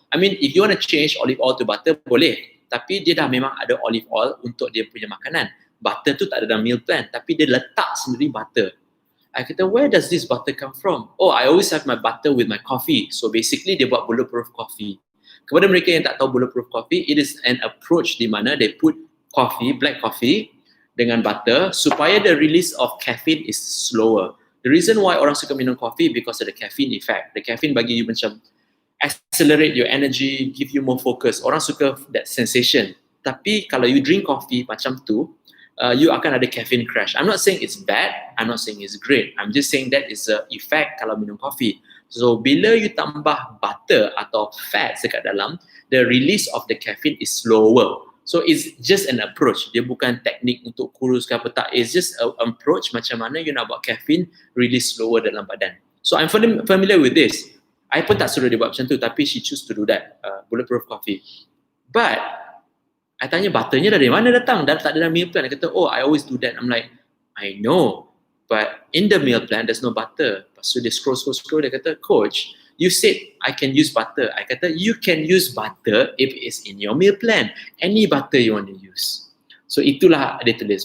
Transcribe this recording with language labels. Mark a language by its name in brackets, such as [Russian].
[English] I mean, if you want to change olive oil to butter, [Malay] boleh. Tapi dia dah memang ada olive oil untuk dia punya makanan. Butter tu tak ada dalam meal plan. Tapi dia letak sendiri butter. [English] I kata, where does this butter come from? Oh, I always have my butter with my coffee. So basically, [Malay] dia buat [English] bulletproof coffee. [Malay] Kepada mereka yang tak tahu [English] bulletproof coffee, it is an approach [Malay] di mana [English] they put coffee, black coffee dengan butter [Malay] supaya [English] the release of caffeine is slower. The reason why [Malay] orang suka minum [English] coffee because of the caffeine effect. The caffeine [Malay] bagi you macam [English] accelerate your energy, give you more focus. [Malay] Orang suka [English] that sensation. [Malay] Tapi kalau you [English] drink coffee [Malay] macam tu, you akan ada caffeine crash. [English] I'm not saying it's bad, I'm not saying it's great. I'm just saying that is the effect [Malay] kalau minum coffee. [English] So [Malay] bila you tambah [English] butter atau fat [Malay] dekat dalam, [English] the release of the caffeine is slower. So it's just an approach. [Malay] Dia bukan teknik untuk kurus ke apa tak. [English] It's just an approach [Malay] macam mana you nak buat [English] caffeine release slower [Malay] dalam badan. [English] So I'm familiar with this. [Malay] I pun tak suruh dia buat macam tu, tapi [English] she choose to do that. [Malay] Bulletproof coffee. But I tanya butternya dari mana datang? Dan tak ada dalam meal plan. Dia kata, [English] oh, I always do that. I'm like, I know. But in the meal plan, there's no butter. [Malay] Lepas tu dia scroll. Dia kata, coach, you said I can use butter. I kata, [English] you can use butter if it's in your meal plan. Any butter you want to use. [Malay] So itulah dia tulis.